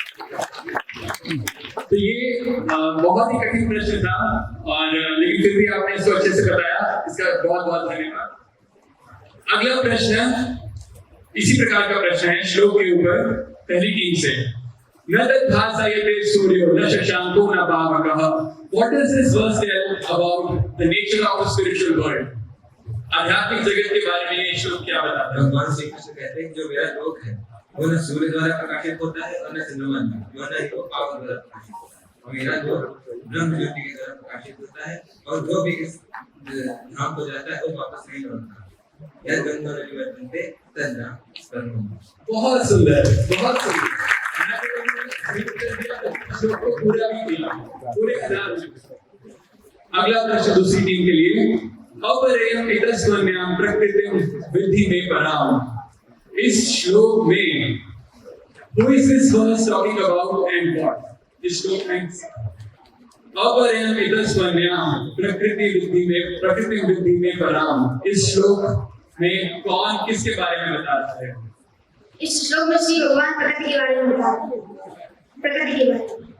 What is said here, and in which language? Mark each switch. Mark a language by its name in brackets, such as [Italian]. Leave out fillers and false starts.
[Hindi] तो ये बहुत ही कठिन प्रश्न था, और लेकिन फिर भी आपने इसको अच्छे से बताया, इसका बहुत बहुत धन्यवाद। अगला प्रश्न इसी प्रकार का प्रश्न है श्लोक के ऊपर, पहली टीम से। [Sanskrit] न तद्भासयते सूर्यो न शशांको न पावकः। [English] What does this verse tell about the nature of the spiritual world? [Hindi] आध्यात्मिक जगत के बारे में ये श्लोक क्या बताता है? भगवान श्री कृष्ण कहते हैं जो मेरा लोक है वो न सूर्य द्वारा प्रकाशित होता है और न चंद्रमा द्वारा, न ही वो पावन द्वारा प्रकाशित होता है, और मेरा लोक ब्रह्म ज्योति के द्वारा प्रकाशित होता है, और जो भी इस धाम को जाता है वो वापस नहीं लौटता। [Sanskrit] यह गंगा नदी वर्तन्ते तन्ना कर्म। [Hindi] बहुत सुंदर, बहुत सुंदर। श्लोक को पूरा भी किया, पूरे 1000। अगला प्रश्न दूसरी टीम के लिए। [Sanskrit] अपरेयम इतस्त्वन्याम प्रकृतिम विद्धि में पराम। [Hindi] इस श्लोक में [English] who is this verse talking about and what? [Hindi] इस श्लोक में [Sanskrit] अपरेयम इतस्त्वन्याम प्रकृति विद्धि में पराम। [Hindi] इस श्लोक में कौन किसके बारे में बता रहा है? इस श्लोक में श्री भगवान प्रकृति के बारे में बता रहे हैं। प्रकृति के बारे में